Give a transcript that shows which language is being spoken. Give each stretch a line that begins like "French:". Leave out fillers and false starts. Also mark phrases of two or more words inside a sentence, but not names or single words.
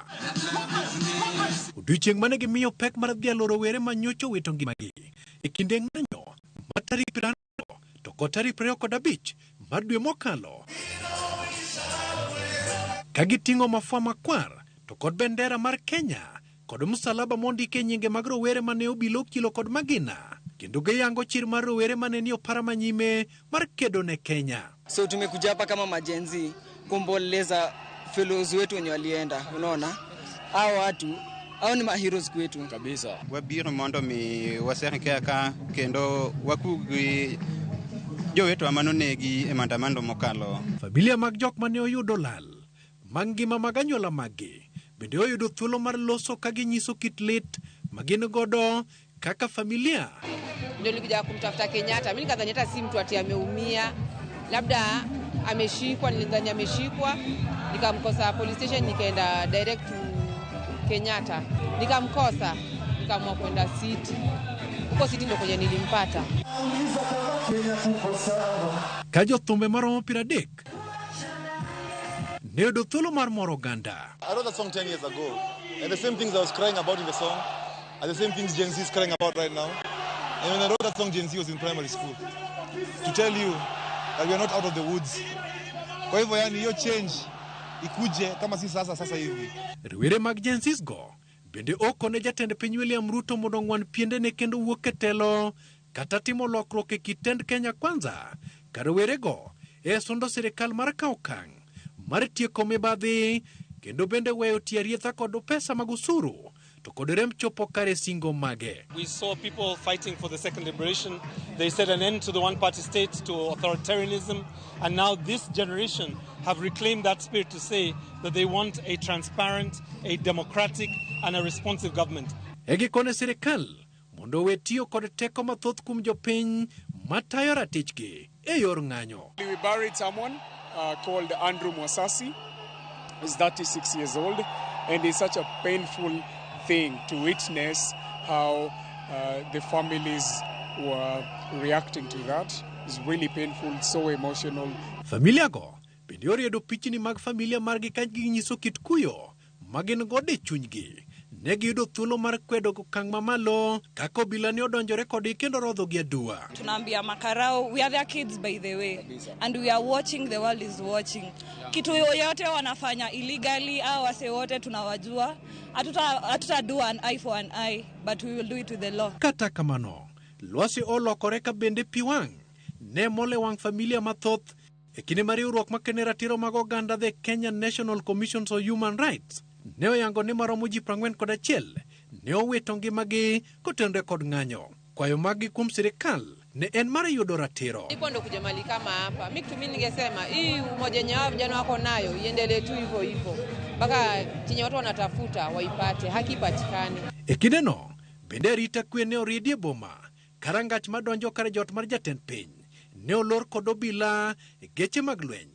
Luo (Kenya and Tanzania): Odiochieng' mane gimiyo pek mar dhialo rowere manyocha owito ngimagi e kinde ng'anyo mar tarik 20 to kod tarik 25 mar dwe mokalo. Ka giting'o mafua makwar to kod bendera mar Kenya kod msalaba mondike nyinge mag rowere mane obilo kilo kod magina. Kendo giyango chir mar rowere mane ni opara manyime mar kedo ne Kenya.
Swahili: So tumekuja hapa kama majenzi kumboleza fellows wetu wenye walienda, unaona? Hao watu, hao ni maheroes kwetu kabisa.
Luo (Kenya and Tanzania): Wabiro mondo mi waserke ka kendo wakugi jowetu amanonegi e maandamano mokalo. Familia mag jok mane oyudo lal, mangima maganyuola magi, bende oyudo thuolo mar loso ka ginyiso kit lit magin godo kaka familia.
Swahili: Ndio nilikuja kumtafuta Kenyatta. Mimi nikadhani hata si mtu ati ameumia, labda ameshikwa, nilidhani ameshikwa. Nikamkosa police station, nikaenda
English: direct to Kenyatta.
Swahili: Nikamkosa, nikaamua kwenda City. Huko City ndio kwenye nilimpata.
Luo (Kenya and Tanzania): Kajo thumbe maromo 30 ne oyudo thuolo mar moro oganda.
English: I wrote that song 10 years ago, and the same things I was crying about in the song are the same things Gen Z is crying about right now. And when I wrote that song, Gen Z was in primary school. To tell you that we are not out of the woods.
Swahili: Kwa hivyo yani hiyo change ikuje kama si sasa hivi.
Luo (Kenya and Tanzania): Rowere mag Gen Z go bende okone jatend piny William Ruto mondo ng'wan piende ne kendo wuok e telo kata timo lokruok e kitend Kenya Kwanza. Ka rowere go sundo sirikal mar kawo okang' mar tieko mibadhi kendo bende weyo tiarietha kod pesa mag usuru.
English: We saw people fighting for the second liberation. They set an end to the one-party state, to authoritarianism. And now this generation have reclaimed that spirit to say that they want a transparent, a democratic, and a responsive government.
Luo (Kenya and Tanzania): Egikone sirikal mondo wetio kod teko mathoth kum jopiny matayo ratichgi e yor ng'anyo.
English: We buried someone called Andrew Mwasasi. He's 36 years old, and it's such a painful thing to witness how the families were reacting to that. It's really painful, so emotional.
Luo (Kenya and Tanzania): Familia go bende oriedo pichni mag familia margi ka ginyiso kit kuyo magin gode chunygi. Ne giyudo thuolo mar kwedo okang' mamalo kaka obila ne odonjore kodgi kendo rodhogi adua.
Swahili: Tunaambia makarao,
English: we are their kids by the way, and we are watching, the world is watching.
Swahili: Kitu yoyote wanafanya illegally au wase wote tunawajua.
English: Hatuta do an eye for an eye, but we will do it with the law.
Luo (Kenya and Tanzania): Kata kamano, lwasi olokore ka bende piwang' ne mole wang' familia mathoth e kinde mar riwruok makene ratiro mag oganda the Kenya National Commission for Human Rights. Ne oyango ni maromo ji 41 ne owito ngimagi kotenore kod ng'anyo. Kwayo magi kuom sirikal ne en mar yudo ratiro.
Swahili: Ipo ndo kuja mali kama hapa. Mimi kitu mimi ningesema hii umoja nyao vijana wako nayo iendelee tu hivyo hivyo. Mpaka chenye watu wanatafuta waipate, haki ipatikane.
Luo (Kenya and Tanzania): E kindeno bende rita kwe ne oriedie boma. Karangach madonjo kare jot mar jatend piny ne olor kod obila e geche mag lweny.